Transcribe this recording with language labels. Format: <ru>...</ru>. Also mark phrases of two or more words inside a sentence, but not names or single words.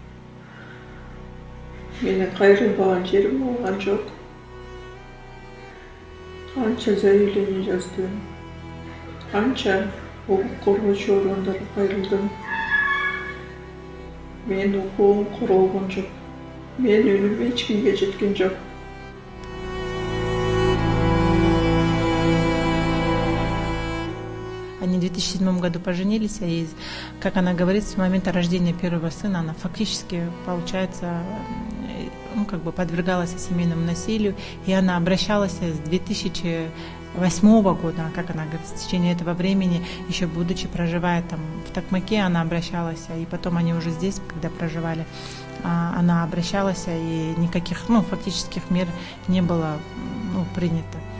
<kk>Менің қайрылмаған жерім болған жоқ. Қанша заявление жаздым, қанша құқық қорғаушы органдарға қайрылдым. Мен құқығым қорғалған жоқ. Мен үнім ешкімге жеткен жоқ.</kk> <ru>Они в 2007 году поженились, и, как она говорит, с момента рождения первого сына она фактически, получается, подвергалась семейному насилию, и она обращалась с 2008 года, как она говорит, в течение этого времени, еще будучи проживая там в Токмаке, она обращалась, и потом они уже здесь, когда проживали, она обращалась, и никаких, фактических мер не было принято.</ru>